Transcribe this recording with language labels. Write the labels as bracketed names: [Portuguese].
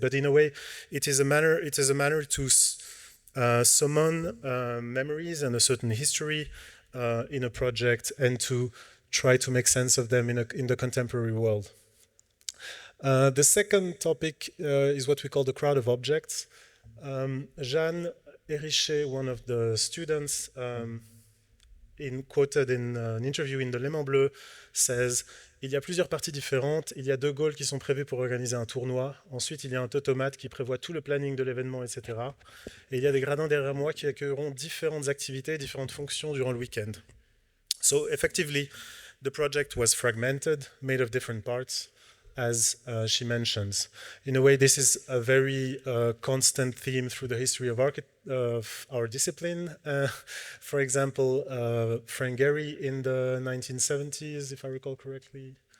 [English] But in a way, it is a manner to summon memories and a certain history in a project, and to try to make sense of them in the contemporary world. The second topic is what we call the crowd of objects. Jeanne Hérichet, one of the students, quoted in an interview in the Léman Bleu, says, [French] il y a plusieurs parties différentes, il y a 2 goals qui sont prévus pour organiser un tournoi, ensuite il y a un automate qui prévoit tout le planning de l'événement, etc. Et il y a des gradins derrière moi qui accueilleront différentes activités, différentes fonctions durant le week-end. [English] So effectively, the project was fragmented, made of different parts, as she mentions. In a way, this is a very constant theme through the history of our discipline. For example, Frank Gehry in the 1970s, if I recall correctly.